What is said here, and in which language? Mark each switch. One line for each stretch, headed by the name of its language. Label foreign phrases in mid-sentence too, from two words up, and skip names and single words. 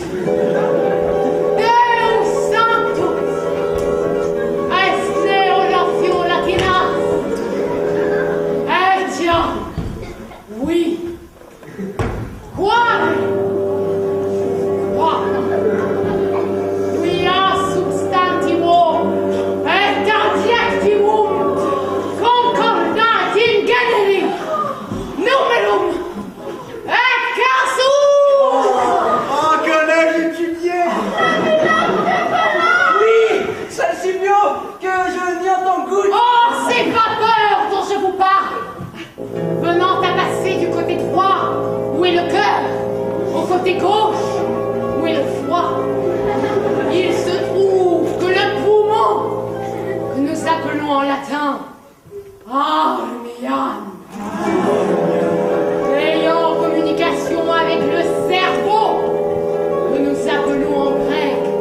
Latin: Deus sanctus, est oratio latinas, etiam, oui, quam, quia substantivo et adjectivum concordat in generi numerum et casus.
French: Oh, que l'ai étudié. Oui, c'est si bien que je n'y entends goutte. Oh, ces vapeurs dont je vous parle, venant à passer du côté droit, où est le cœur, au côté gauche, où est le foie, il se trouve que le poumon, que nous appelons en latin armiam, ayant communication avec le cerveau, que nous appelons en grec